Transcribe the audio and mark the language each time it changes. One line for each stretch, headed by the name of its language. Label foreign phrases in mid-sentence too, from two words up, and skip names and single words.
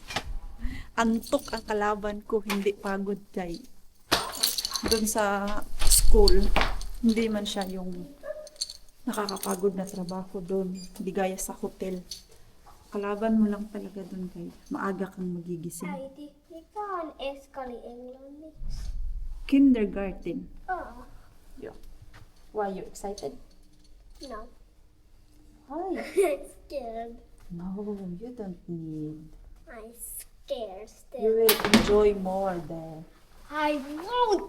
Filipino: Antok ang kalaban ko, hindi pagod kay. Doon sa school, hindi man siya yung nakakapagod na trabaho doon. Hindi gaya sa hotel. Kalaban mo lang talaga doon kay maaga kang magigising.
Finnish: Äiti, mikä on eskali englanniksi?
English: Kindergarten. Oh, Yeah. Why you excited? no. Hi. I'm scared. No, you don't need. I'm scared You still. will enjoy more there. I won't.